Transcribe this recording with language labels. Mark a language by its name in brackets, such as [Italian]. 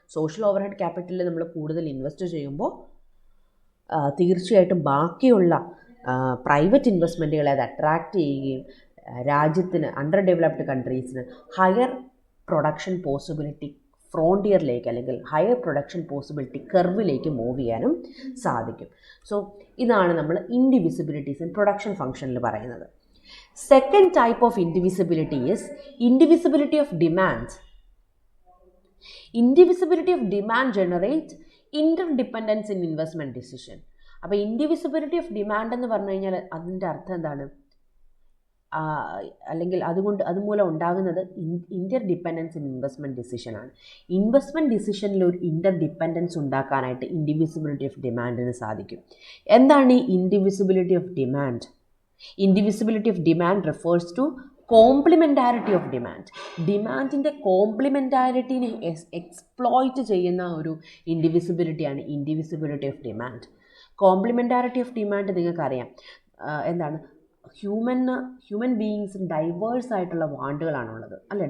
[Malayalam] Social overhead ക്യാപിറ്റലിൽ നമ്മൾ കൂടുതൽ invest ചെയ്യുമ്പോൾ തീർച്ചയായിട്ടും ബാക്കിയുള്ള പ്രൈവറ്റ് ഇൻവെസ്റ്റ്മെൻറ്റുകളെ അത് അട്രാക്റ്റ് ചെയ്യുകയും രാജ്യത്തിന്, under developed കൺട്രീസിന് higher production possibility ഫ്രോണ്ടിയറിലേക്ക് അല്ലെങ്കിൽ ഹയർ പ്രൊഡക്ഷൻ പോസിബിലിറ്റി കർവിലേക്ക് മൂവ് ചെയ്യാനും സാധിക്കും. സോ ഇതാണ് നമ്മൾ ഇൻഡിവിസിബിലിറ്റീസ് ഇൻ പ്രൊഡക്ഷൻ ഫംഗ്ഷനിൽ പറയുന്നത്. [English] Second type of indivisibility is indivisibility of demand. Indivisibility of demand generates interdependence in investment decision. [Malayalam] അപ്പോൾ ഇൻഡിവിസിബിലിറ്റി ഓഫ് ഡിമാൻഡ് എന്ന് പറഞ്ഞു കഴിഞ്ഞാൽ അതിൻ്റെ അർത്ഥം എന്താണ്? അല്ലെങ്കിൽ അതുമൂലം ഉണ്ടാകുന്നത് ഇൻ്റർഡിപ്പെൻഡൻസ് ഇൻ ഇൻവെസ്റ്റ്മെൻറ്റ് ഡിസിഷനാണ്. ഇൻവെസ്റ്റ്മെൻറ്റ് ഡിസിഷനിൽ ഒരു ഇൻ്റർഡിപ്പെൻഡൻസ് ഉണ്ടാക്കാനായിട്ട് ഇൻഡിവിസിബിലിറ്റി ഓഫ് ഡിമാൻഡിന് സാധിക്കും. എന്താണ് ഈ ഇൻഡിവിസിബിലിറ്റി of demand? [English] Indivisibility of demand refers to complementarity of demand. [Malayalam] ഡിമാൻഡിൻ്റെ കോംപ്ലിമെൻറ്റാരിറ്റിനെ exploit ചെയ്യുന്ന ഒരു ഇൻഡിവിസിബിലിറ്റിയാണ് ഇൻഡിവിസിബിലിറ്റി ഓഫ് ഡിമാൻഡ്. കോംപ്ലിമെൻറ്റാരിറ്റി ഓഫ് ഡിമാൻഡ് നിങ്ങൾക്കറിയാം എന്താണ്? ഹ്യൂമൻ ബീയിങ്സിന് ഡൈവേഴ്സ് ആയിട്ടുള്ള വാണ്ടുകളാണുള്ളത്, അല്ലേ?